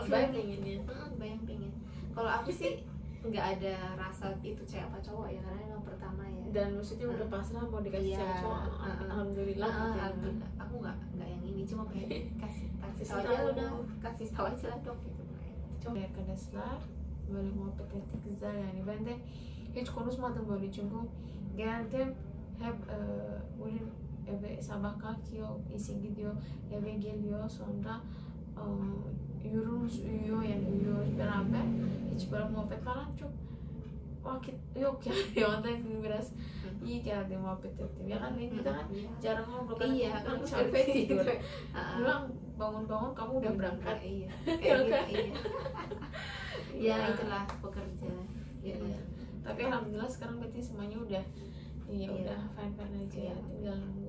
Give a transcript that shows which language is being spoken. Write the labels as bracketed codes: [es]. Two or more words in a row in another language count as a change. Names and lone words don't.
[id] bayang pengennya bayang pengen. Kalau aku sih nggak ada rasa itu cewek apa cowok ya, karena emang pertama ya. Dan maksudnya udah pasrah mau dikasih cewek cowok. Alhamdulillah. Alhamdulillah. Aku nggak yang ini, cuma kayak kasih tahu aja udah, kasih tahu aja lah dok gitu. [tr] Çok arkadaşlar böyle muhabbet ettik güzel yani ben de hiç konuşmadım böyle çünkü geldim hep bugün eve sabah kalkıyor işe gidiyor eve geliyor sonra uyuyoruz uyuyoruz beraber hiç böyle muhabbet falan çok vakit yok yani ondan biraz iyi geldi muhabbet ettim ya [id] kan kita kan jarang ngobrol kan kan capek tidur pulang bangun kamu udah berangkat. Iya ya itulah pekerja ya. Tapi alhamdulillah sekarang berarti semuanya udah udah fine aja tinggal nunggu.